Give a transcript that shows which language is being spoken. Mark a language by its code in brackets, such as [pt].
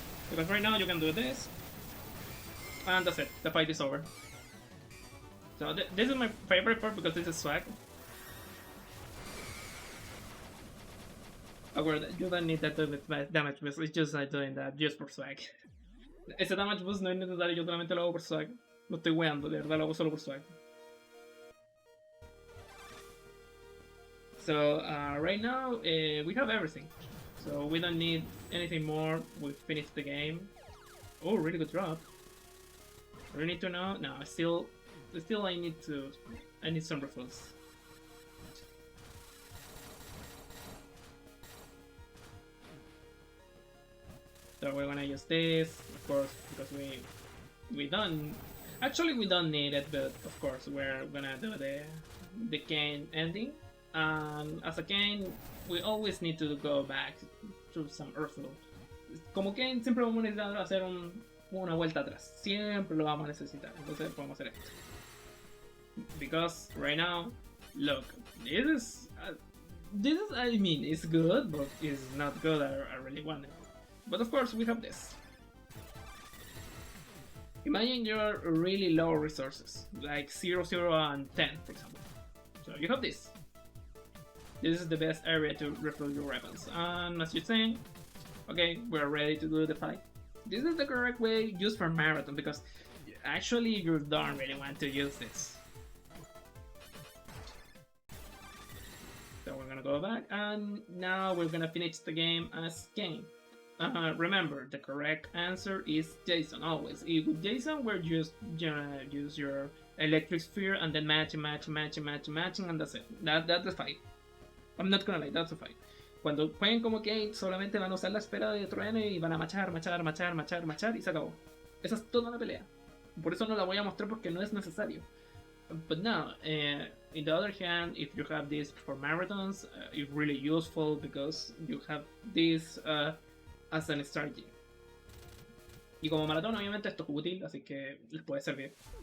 [en] Because right now you can do this, and that's it. The fight is over. So this is my favorite part because this is swag. You don't need that damage boost, it's just doing that just for swag. [es] Ese damage boost no es necesario, yo solamente lo hago por swag. No estoy weando, de verdad lo hago solo por swag. [en] So right now we have everything. So we don't need anything more. We've finished the game. Oh, really good drop. Do I need to know? No, still I need some refills. So we're gonna use this, of course, because we don't need it, but of course we're gonna do the Kane ending. And as a Kane, we always need to go back to some Earthload. [es] Como Kane siempre vamos a necesitar hacer una vuelta atrás. Siempre lo vamos a necesitar. Entonces podemos hacer esto. [en] Because right now, look, this is I mean, it's good, but it's not good. I really want it. But of course, we have this. Imagine your really low resources, like 0, 0, and 10, for example. So you have this. This is the best area to refill your weapons. And as you're saying, okay, we're ready to do the fight. This is the correct way used for marathon, because actually you don't really want to use this. So we're gonna go back, and now we're gonna finish the game as Kane. Remember, the correct answer is Jason, always. With Jason, we're just gonna use your electric sphere and then matching, and that's it. That's the fight. I'm not gonna lie, that's the fight. [es] Cuando jueguen como Kane, solamente van a usar la esfera de trueno y van a machar y se acabó. Esa es toda la pelea. Por eso no la voy a mostrar porque no es necesario. [en] But now, in the other hand, if you have this for marathons, it's really useful because you have this as an strategy. [es] Y como maratón, obviamente esto es útil, así que les puede servir.